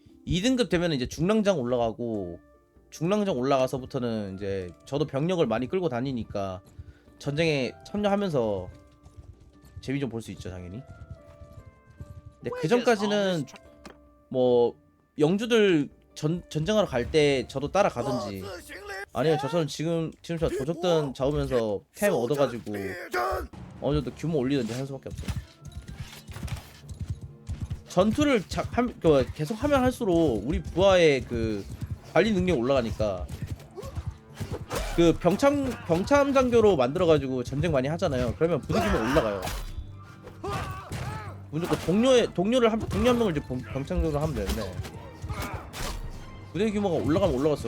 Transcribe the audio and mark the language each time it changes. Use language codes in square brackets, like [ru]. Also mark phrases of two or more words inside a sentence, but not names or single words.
[ko] 2등급 되면 이제 중랑장 올라가고 중랑정 올라가서부터는 이제 저도 병력을 많이 끌고 다니니까 전쟁에 참여하면서 재미 좀 볼 수 있죠, 당연히. 근데 그 전까지는 뭐 영주들 전쟁하러 갈 때 저도 따라가든지 [zh] 各自行令， [ko] 아니면 저는 지금처럼 도적단 잡으면서 템 [zh] 守阵 [ko] 얻어가지고 [zh] 列阵， [ko] 어느 정도 규모 올리든지 하는 수밖에 없어요. 전투를 계속 하면 할수록 우리 부하의 그 관리 능력이 올라가니까 그 병참 장교로 만들어가지고 전쟁 많이 하잖아요. 그러면 부대 규모 올라가요. 무조건 동료 한 명을 이제 병참 장교로 하면 되는데 부대 규모가 올라가면 올라갔어.